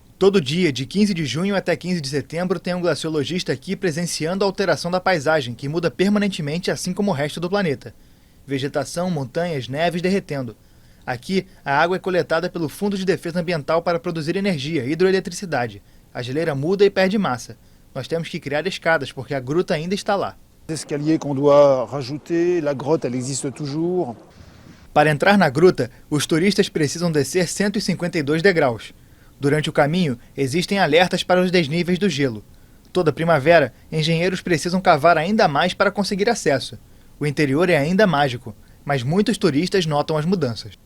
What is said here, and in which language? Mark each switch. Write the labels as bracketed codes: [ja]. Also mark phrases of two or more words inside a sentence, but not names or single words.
[pt] Todo dia, de 15 de junho até 15 de setembro, tem um glaciologista aqui presenciando a alteração da paisagem, que muda permanentemente assim como o resto do planeta. Vegetação, montanhas, neves derretendo. Aqui, a água é coletada pelo Fundo de Defesa Ambiental para produzir energia, hidroeletricidade. A geleira muda e perde massa. Nós temos que criar escadas, porque a gruta ainda está lá. [fr] Escalier qu'on doit rajouter, la grotte elle existe toujours. [pt] Para entrar na gruta, os turistas precisam descer 152 degraus. Durante o caminho, existem alertas para os desníveis do gelo. Toda primavera, engenheiros precisam cavar ainda mais para conseguir acesso. O interior é ainda mágico, mas muitos turistas notam as mudanças.